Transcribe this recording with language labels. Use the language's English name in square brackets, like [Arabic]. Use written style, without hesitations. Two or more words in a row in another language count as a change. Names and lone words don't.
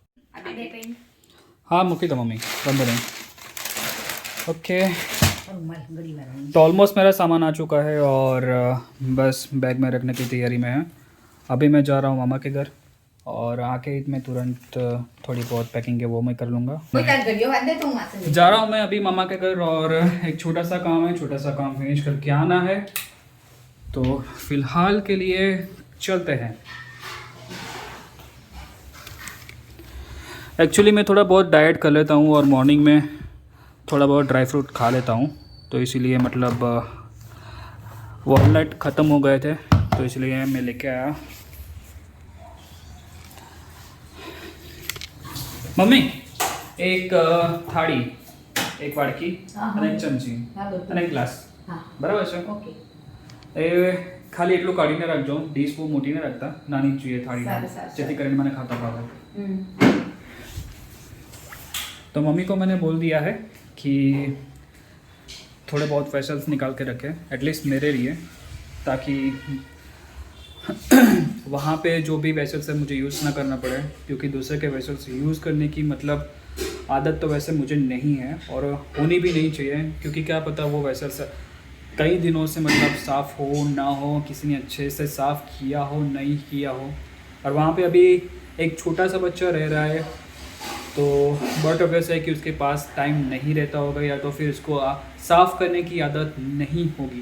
[Hindi] हाँ, मूकी दो मम्मी, बंद नहीं। ओके, तो ऑलमोस्ट मेरा सामान आ चुका है और बस बैग में रखने की तैयारी में है। अभी मैं जा रहा हूँ मामा के घर और आके मैं तुरंत थोड़ी बहुत पैकिंग है वो मैं कर लूँगा। Ôi ta gần vô anh đấy tung mà xin. जा रहा हूँ मैं अभी मामा के घर, और एक छोटा सा काम है, छोटा सा काम फिनिश करके आना है। तो फिलहाल के लिए चलते हैं। एक्चुअली मैं थोड़ा बहुत डाइट कर लेता हूँ और मॉर्निंग में थोड़ा बहुत [English] dry fruit [Hindi] खा लेता हूँ, तो इसीलिए मतलब वॉलनट ख़त्म हो गए थे, तो इसलिए मैं लेके आया। [Gujarati] મમ્મી એક થાળી, એક વાડકી અને એક ચમચી અને એક ગ્લાસ, બરાબર છે? ઓકે. એ ખાલી એટલું કાઢીને રાખજો, ડીશ બહુ મોટી ન રાખતા, નાની જ જોઈએ થાળી, જેથી કરીને મને ખાતા ભાવે। [Hindi] तो मम्मी को मैंने बोल दिया है कि थोड़े बहुत वेसल्स निकाल के रखें, [English] at least [Hindi] मेरे लिए, ताकि वहाँ पे जो भी वेसल्स है मुझे यूज़ ना करना पड़े, क्योंकि दूसरे के वेसल्स यूज़ करने की मतलब आदत तो वैसे मुझे नहीं है और होनी भी नहीं चाहिए, क्योंकि क्या पता वो वेसल्स कई दिनों से मतलब साफ़ हो ना हो, किसी ने अच्छे से साफ़ किया हो नहीं किया हो, और वहाँ पे अभी एक छोटा सा बच्चा रह रहा है, तो [English] but obvious [Hindi] है कि उसके पास टाइम नहीं रहता होगा, या तो फिर उसको साफ़ करने की आदत नहीं होगी।